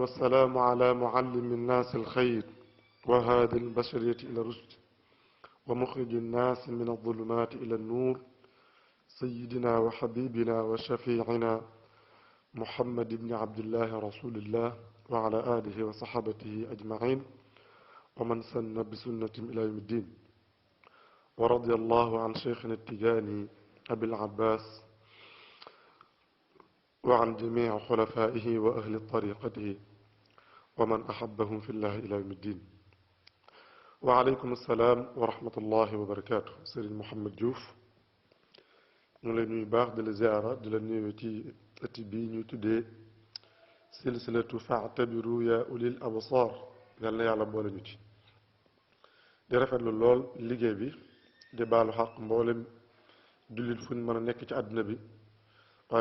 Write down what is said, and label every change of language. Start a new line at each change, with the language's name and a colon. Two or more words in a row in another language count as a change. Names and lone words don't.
Arabic: والسلام على معلم الناس الخير وهادي البشرية إلى الرشد ومخرج الناس من الظلمات إلى النور سيدنا وحبيبنا وشفيعنا محمد بن عبد الله رسول الله وعلى آله وصحبه أجمعين ومن سن بسنة إلى يوم الدين ورضي الله عن شيخنا التجاني أبي العباس وعن جميع خلفائه وأهل طريقته ومن أحبهم في الله إلى يوم الدين وعليكم السلام ورحمة الله وبركاته سيرين محمد جوف
Wolof: ñu lay nuyu baax di la ziara di la nuyu ci ëtt bi ñu tuddee silsilatu
Arabic: فاعتبروا يا أولي الأبصار
Wolof: yal na yàlla boole ñu ci di rafetlu lool liggéey bi di baalu xaq mboolem jullit fu ñu mën a nekk ci àdduna bi waaye